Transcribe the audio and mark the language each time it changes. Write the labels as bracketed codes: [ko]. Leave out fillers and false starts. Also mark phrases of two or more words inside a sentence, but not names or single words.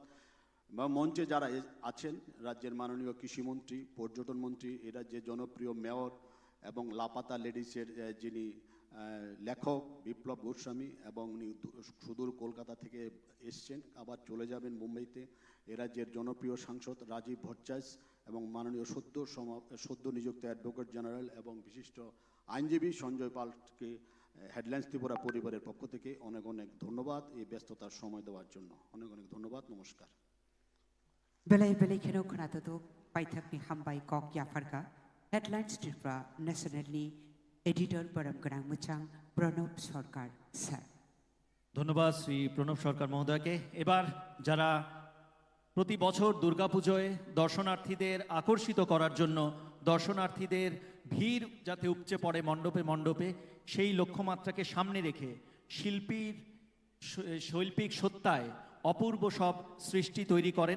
[bn] বা মঞ্চে যারা আছেন রাজ্যের মাননীয় কৃষিমন্ত্রী, পর্যটন মন্ত্রী, এ রাজ্যের জনপ্রিয় মেয়র এবং লাপাতা লেডিসের যিনি লেখক বিপ্লব গোস্বামী, এবং উনি সুদূর কলকাতা থেকে এসছেন, আবার চলে যাবেন মুম্বাইতে, এ রাজ্যের জনপ্রিয় সাংসদ রাজীব ভট্টাচার্য এবং মাননীয় সদ্য নিযুক্ত অ্যাডভোকেট জেনারেল এবং বিশিষ্ট আইনজীবী সঞ্জয় পালকে হেডলাইন্স ত্রিপুরা পরিবারের পক্ষ থেকে অনেক অনেক ধন্যবাদ এই ব্যস্ততার সময় দেওয়ার জন্য। অনেক অনেক ধন্যবাদ, নমস্কার। [trp] Belai belai keno khnatodo paithakni hambai kok yafarka Headlines Tripura Nationally Editor Boram Grang Muchang Pranab Sarkar Sir। [bn] ধন্যবাদ শ্রী প্রণব সরকার মহোদয়কে। এবার যারা প্রতি বছর দুর্গাপুজোয় দর্শনার্থীদের আকর্ষিত করার জন্য, দর্শনার্থীদের ভিড় যাতে উপচে পড়ে মণ্ডপে মণ্ডপে, সেই লক্ষ্যমাত্রাকে সামনে রেখে শৈল্পিক সত্তায় অপূর্ব সব সৃষ্টি তৈরি করেন।